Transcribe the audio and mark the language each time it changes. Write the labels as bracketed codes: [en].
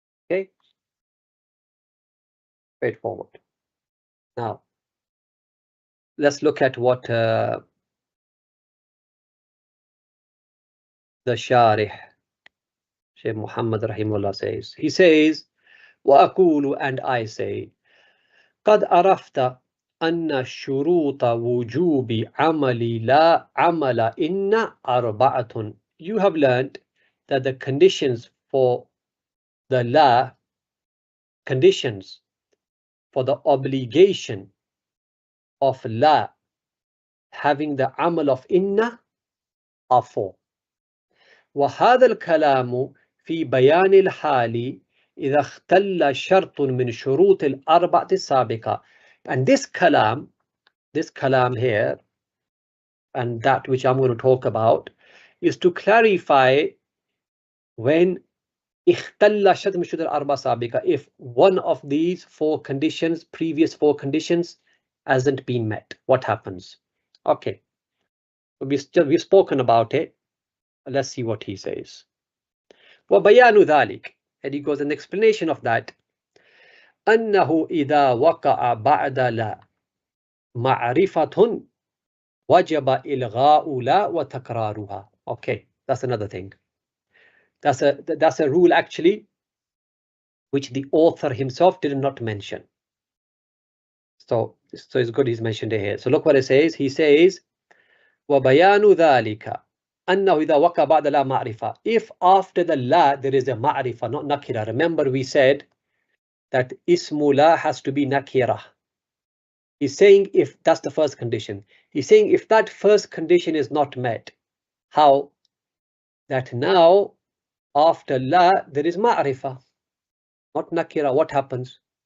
[en] Okay, straightforward. Now, let's look at what the Sharih, Shaykh Muhammad Rahimullah says. He says, [ar] وَأَقُولُ, [en] and I say, [ar] قَدْ أَرَفْتَ أَنَّ شُرُوطَ وُجُوبِ عَمَلِ لَا عَمَلَ إِنَّ أَرْبَعَةٌ. [en] You have learned that the conditions for the la, conditions for the obligation of la having the amal of inna are four. [ar] وهذا الكلام في بيان الحال إذا اختل شرط من شروط الأربعة السابقة. [en] And this kalam here, and that which I'm going to talk about, is to clarify when [ar] اختل شرط من شروط الأربعة السابقة, [en] if one of these four conditions, previous four conditions, hasn't been met, what happens? Okay, we've spoken about it. Let's see what he says. [ar] وَبَيَانُ ذَلِكَ, [en] and he goes an explanation of that. [ar] أَنَّهُ إِذَا وَقَعَ بَعْدَ لَا مَعْرِفَةٌ وَجَبَ إِلْغَاءُ لَا وَتَكْرَارُهَا. [en] Okay, that's another thing. That's a rule actually which the author himself did not mention. So it's good he's mentioned it here. So look what it says. He says, [ar] وَبَيَانُ ذَلِكَ أَنَّهُ إِذَا وَقَعَ بَعْدَ لَا مَعْرِفَةٌ. [en] If after the la there is a ma'rifah, not nakira. Remember we said that ismu la has to be nakira. He's saying if that's the first condition. He's saying if that first condition is not met, how? That now after la there is ma'rifah, not nakira. What happens?